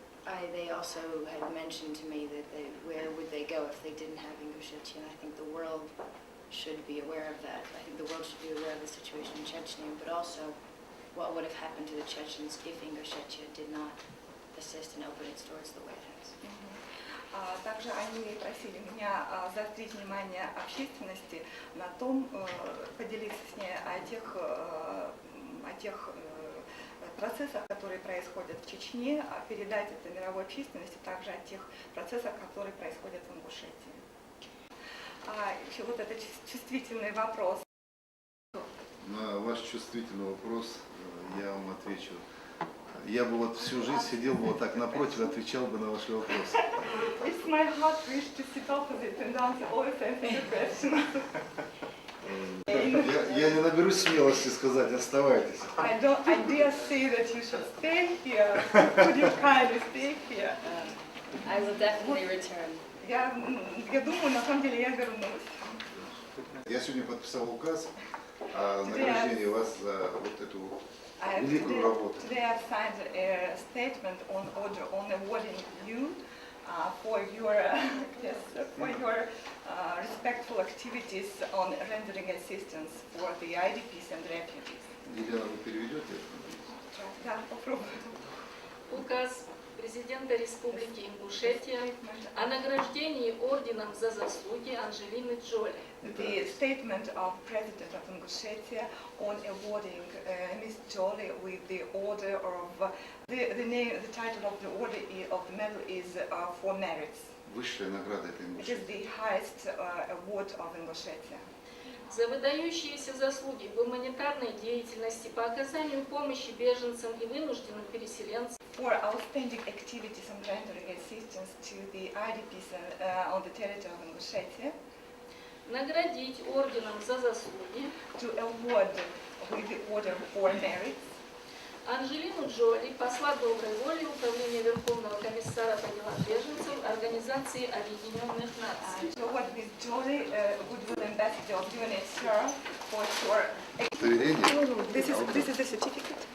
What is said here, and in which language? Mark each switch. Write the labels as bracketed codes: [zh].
[en] And they also had mentioned to me that where would they go if they didn't have Ingushetia, and I think the world should be aware of that. I think the world should be aware of the situation in Chechnya, but also what would have happened to the Chechens if Ingushetia did not assist and open its doors the way it has. [ru] Также они просили меня заострить внимание общественности на том, поделиться с ней о тех процессах, которые происходят в Чечне, передать это мировой общественности, также о тех процессах, которые происходят в Ингушетии. Еще этот чувствительный вопрос. На ваш чувствительный вопрос я вам отвечу. Я бы вот всю жизнь сидел бы вот так напротив, отвечал бы на ваши вопросы. [en] It's my heart wish to sit opposite and answer all the sensitive questions. [ru] Я не наберусь смелости сказать, оставайтесь. [en] I dare say that you should stay here. Could you kindly stay here? I will definitely return. [ru] Я думаю, на самом деле я вернусь. Я сегодня подписал указ о награждении вас за вот эту великую работу. [en] Today I've signed a statement on order on awarding you for your yes for your respectful activities on rendering assistance for the IDPs and refugees. [ru] Елена, вы переведете? Да, попробую. Указ президента Республики Ингушетия о награждении орденом за заслуги Анджелины Джоли. [en] The statement of President of Ingushetia on awarding Ms. Jolie with the order of the title of the order of the medal is for merits. [ru] Высшая награда этой [en] It is [ru] Ингушетии. [en] the highest award of Ingushetia. [ru] За выдающиеся заслуги в гуманитарной деятельности по оказанию помощи беженцам и вынужденным переселенцам, [en] For outstanding activities and rendering assistance to the IDPs on the territory of Ingushetia, [ru] наградить орденом за заслуги [en] to award with the order for merits [ru] Анджелину Джоли, посла доброй воли Управления Верховного комиссара по делам беженцев Организации Объединенных Наций. [en] to award Ms. Jolie, goodwill ambassador of UNHCR for her. [ru] Удостоверение. [en] This is the certificate.